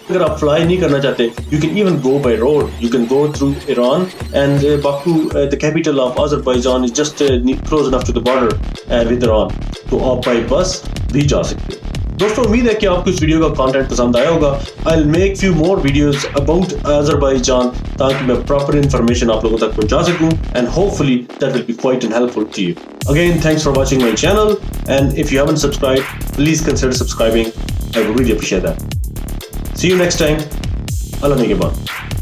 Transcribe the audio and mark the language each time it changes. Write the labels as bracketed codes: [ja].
[ur] اگر آپ فلائی نہیں کرنا چاہتے [en] you can even go by road. You can go through Iran and Baku, the capital of Azerbaijan, is just close enough to the border with Iran. [ur] تو آپ by بس بھی جا سکتے ہیں. دوستوں امید ہے کہ آپ کو اس ویڈیو کا کانٹینٹ پسند آیا ہوگا. [en] I'll make few more videos about Azerbaijan [ur] تاکہ میں پراپر انفارمیشن آپ لوگوں تک پہنچا سکوں [en] and hopefully that will be quite helpful to you. Again, thanks for watching my channel and if you haven't subscribed, please consider subscribing. I would really appreciate that. See you next time. Allah Nigehban.